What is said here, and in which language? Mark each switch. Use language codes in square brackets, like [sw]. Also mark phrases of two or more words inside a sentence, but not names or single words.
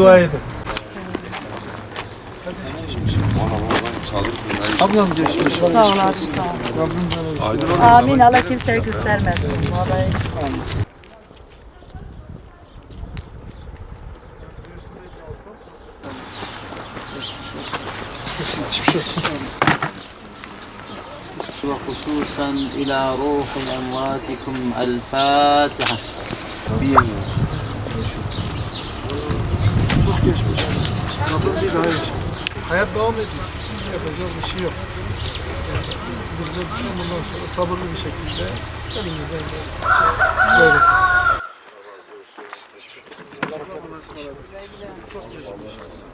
[tr] dua edin. Ablam geçmiş. Sağ ol abi, sağ ol. Rabbim böyle Amin. Allah kimseye göstermesin. Vallahi. geçmiş olsun. [ar] وخصوصا إلى روح أمواتكم الفاتحة. [tr] Çok geçmiş olsun. Rabbim bir daha yaşa. Hayat devam ediyor. Yapacak bir şey yok. Bize düşen bundan sonra sabırlı bir şekilde elimizden gayret. Çok geçmiş olsun.